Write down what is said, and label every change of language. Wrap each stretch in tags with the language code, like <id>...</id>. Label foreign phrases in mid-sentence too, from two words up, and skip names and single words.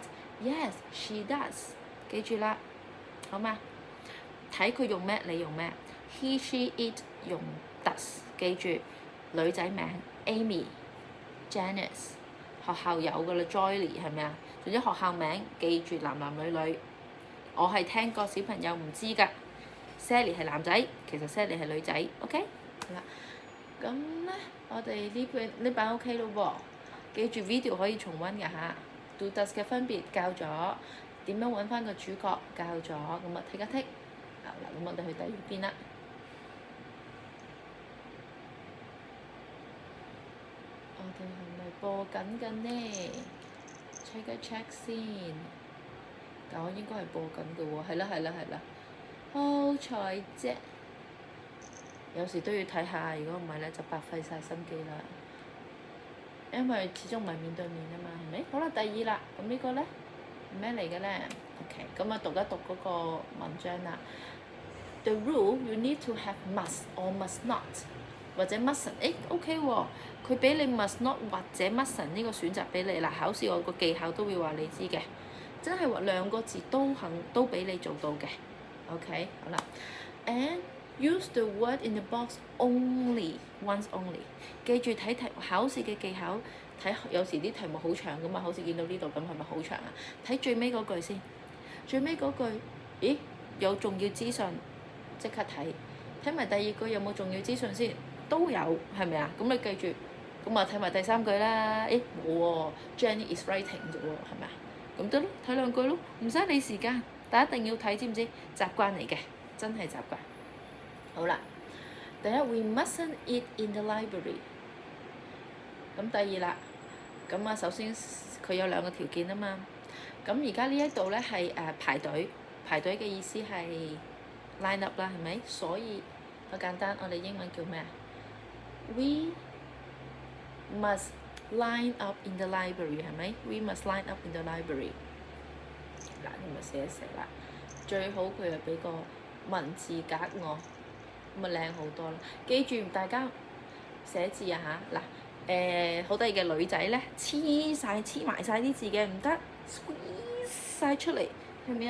<en>Yes, she does。</en> <yue>記住啦，好嘛？睇佢用咩，你用咩 ？</yue> <en>He, she, it</en> <yue>用 does。記住女仔名 Amy、Janice， 學校有㗎啦 ，Joy 係咪啊？總之學校名記住男男女女。我係聽過小朋友唔知㗎， Sally 係男仔，其實 Sally 係女仔。OK， 好啦，咁咧我哋呢版 OK 咯喎，記住 video 可以重溫㗎嚇。</yue> <en>Do does</en> <yue>嘅分別教咗，點樣揾翻個主角教咗，咁啊剔一剔。好啦，咁我哋去第二邊啦。我哋係咪播緊嘅呢 ？check 一 check 先。但我應該係播緊嘅喎，係啦。好彩啫！有時都要睇下，如果唔係咧就白費晒心機啦。因為始終唔係面對面啊嘛，係咪？好啦，第二啦，咁呢個咧咩嚟嘅咧 ？OK， 咁啊讀一讀嗰個文章啦。</yue> <en>The rule you need to have must or must not，</en> <yue>或者 mustn't。OK 喎，佢俾你</yue> <en>must not</en> <yue>或者 mustn't 呢個選擇俾你嗱，考試我個技巧都會話你知嘅，真係話兩個字都俾你做到嘅。OK， 好啦 ，</yue> <en>and use the word in the box only once only。</en> <yue>記住睇考試嘅技巧，睇有時啲題目好長噶嘛，好似見到呢度咁係咪好長啊？睇最尾嗰句先，最尾嗰句，咦有重要資訊，即刻睇埋第二句有冇重要資訊先，都有係咪啊？咁你記住，咁啊睇埋第三句啦，冇喎 ，</yue> <en>Jenny is writing</en> <yue>啫喎，係咪啊？咁得咯，睇兩句咯，唔使理時間。但一定要睇，知唔知？習慣嚟嘅，真係習慣。好啦，第一</yue> <en>we mustn't eat in the library。</en> <yue>咁第二啦，咁啊首先佢有兩個條件啊嘛。咁而家呢一度咧係排隊嘅意思係</yue> <en>line up</en> <yue>啦，係咪？所以好簡單，我哋英文叫咩啊 ？</yue> <en>We must line up in the library，係咪 ？We must line up in the library。</en> <yue>嗱，你咪寫一寫啦，最好佢又俾個文字格我，咁咪靚好多啦。記住大家寫字啊嚇，嗱好得意嘅女仔咧，黐埋晒啲字嘅唔得 ，squeeze 晒出嚟，係咪啊？</yue>